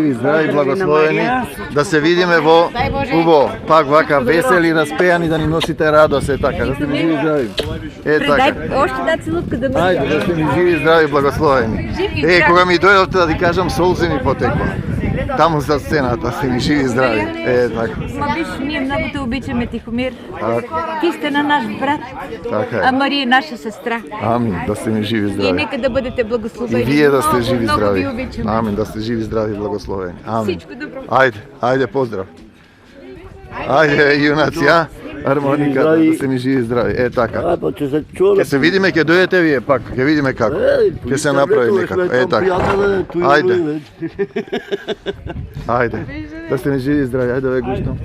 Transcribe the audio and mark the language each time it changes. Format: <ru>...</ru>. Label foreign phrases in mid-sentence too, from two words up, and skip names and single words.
<mk>живи, здрави,</mk> <bg>Благодаря на</bg> <mk>благословени, Марија. да се видиме во убаво, пак вака весели, распејани, да ни носите радост, е така, да сте ни живи, здрави. Е така.</mk> <bg>Още една целутка да ме</bg> <mk>Ајде да сте ни живи, здрави, благословени. Е, кога ми дојдовте да ти кажам, солзи ми потекла. Таму за сцената, сте ни живи, здрави. Е така.</mk> <bg>Ма виж, ние много те обичаме, Тихомир.</bg> <mk>Така. Ти сте на наш брат, Така а е.</mk> <bg>Мария е наша сестра.</bg> <mk>Амин, да сте ни живи, И здрави.</mk> <bg>нека да бъдете</bg> <mk>И благословени. вие да сте Много, живи, много здрави. ви обичаме. Амин, да сте живи, здрави, благословени. Амин.</mk> <bg>Всичко добро.</bg> <mk>Ајде, ајде, поздрав. Ајде, јунаци, а? Хармоника, да сте ми живи, здрави. Е, така. Ќе се видиме, ќе дојдете вие пак, ќе видиме како. Ќе се направи некако. Е, така. Ајде. Ајде. Да сте ми живи, здрави. Ајде, ве гуштам.</mk>